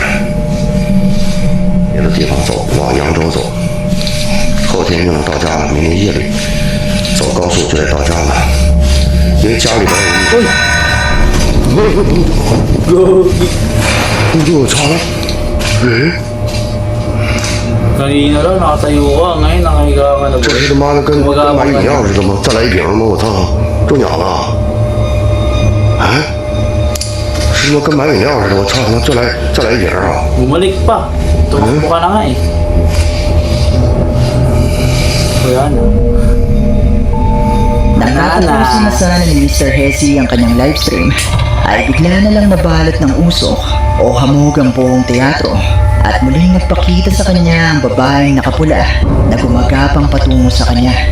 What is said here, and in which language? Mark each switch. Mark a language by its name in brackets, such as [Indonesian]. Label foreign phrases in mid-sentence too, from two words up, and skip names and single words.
[Chinese] 别的地方走，往扬州走，后天就能到家了。明天夜里走高速就得到家了，因为家里边有 Gogi. 我操！哎， [Filipino] Kanina lang nakatayo ka, ngayon nakahiga ka na [Chinese] 这 [Filipino] boy. [Chinese] 是他妈的跟买饮料似的吗？再来一瓶吗？我操，中奖了！哎，是他妈跟买饮料似的，我操他妈再来一瓶啊！ [Filipino] Bumalik pa. Tumakbo ka na nga eh. Wala na. Nang natapusin na sana ni Mr. Hezi ang kanyang livestream, ay bigla na lang nabalot ng usok o hamog ang buong teatro at muling nagpakita sa kanya ang babaeng nakapula na gumagapang patungo sa kanya.